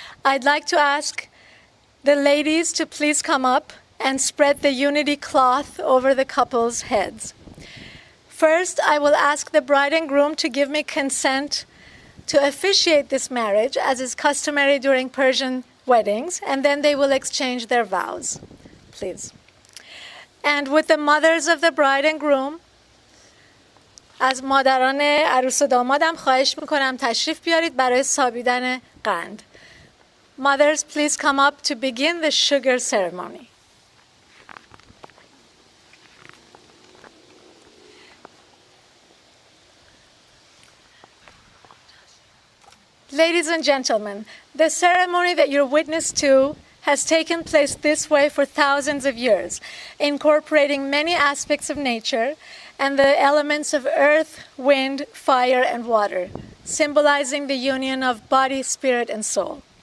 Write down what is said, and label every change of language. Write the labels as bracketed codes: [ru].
[en] I'd like to ask the ladies to please come up and spread the unity cloth over the couple's heads. First, I will ask the bride and groom to give me consent to officiate this marriage, as is customary during Persian weddings, and then they will exchange their vows. Please. And with the mothers of the bride and groom, [fa] از مادران عروس و دامادم خواهش میکنم تشریف بیارید برای سابیدن قند. [en] Mothers, please come up to begin the sugar ceremony. Ladies and gentlemen, the ceremony that you're witness to has taken place this way for thousands of years, incorporating many aspects of nature and the elements of earth, wind, fire, and water, symbolizing the union of body, spirit, and soul.